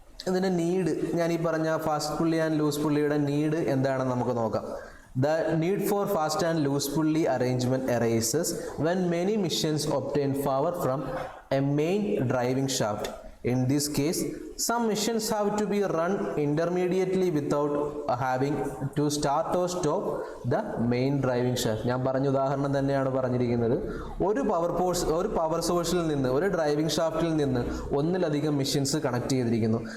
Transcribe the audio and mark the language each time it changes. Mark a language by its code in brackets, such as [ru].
[ml] ഇതിൻ്റെ നീഡ്, ഞാൻ ഈ പറഞ്ഞ ഫാസ്റ്റ് പുള്ളി ആൻഡ് ലൂസ് പുള്ളിയുടെ നീഡ് എന്താണെന്ന് നമുക്ക് നോക്കാം. [en] The need for fast and loose pulley arrangement arises when many machines obtain power from a main driving shaft. In this case, some machines have to be run intermediately without having to start or stop the main driving shaft. [ml] ഞാൻ പറഞ്ഞ ഉദാഹരണം തന്നെയാണ് പറഞ്ഞിരിക്കുന്നത്. ഒരു power സോഴ്സിൽ നിന്ന് ഒരു driving ഷാഫ്റ്റിൽ നിന്ന് ഒന്നിലധികം മെഷീൻസ് കണക്ട് ചെയ്തിരിക്കുന്നു.